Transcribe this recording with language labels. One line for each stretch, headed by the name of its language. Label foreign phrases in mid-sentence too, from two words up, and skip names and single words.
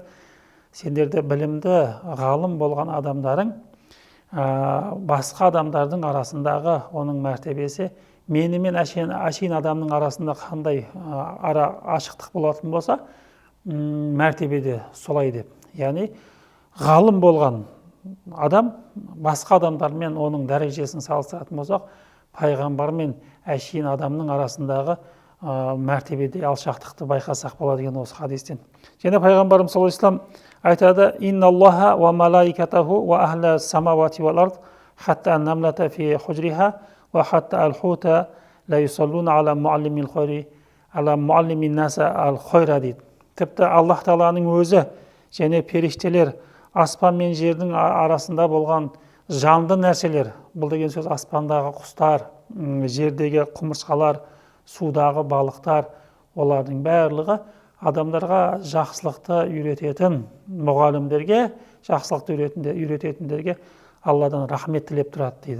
Kazakh: Сендерде білімді ғалым болған адамдарың басқа адамдардың арасындағы оның мәртебесі менімен әшейін адамның арасында қандай ара ашықтық болатын болса, мәртебеде солай деп. Яғни ғалым болған адам басқа адамдармен оның дәрежесін салыстыратын болсақ, пайғамбар мен әшейін адамның арасындағы мәртебеде алшақтықты байқасақ болады деген осы хадистен. Және пайғамбарымыз
Arabic: صلى الله عليه وسلم айтады: "إن الله وملائكته وأهل السماوات والأرض حتى النملة في جحرها وحتى الحوت ليصلون على معلم الخير على معلمي الناس الخير" дейді.
Kazakh: Тіпті Аллах Тағаланың өзі және періштелер, аспан мен жердің арасында болған жанды нәрселер, бұл деген сөз аспандағы құстар, жердегі құмырсқалар, судағы балықтар, олардың барлығы адамдарға жақсылықты үйрететін мұғалімдерге, жақсылықты үйрететіндерге Алладан рахмет тілеп тұрады дейді.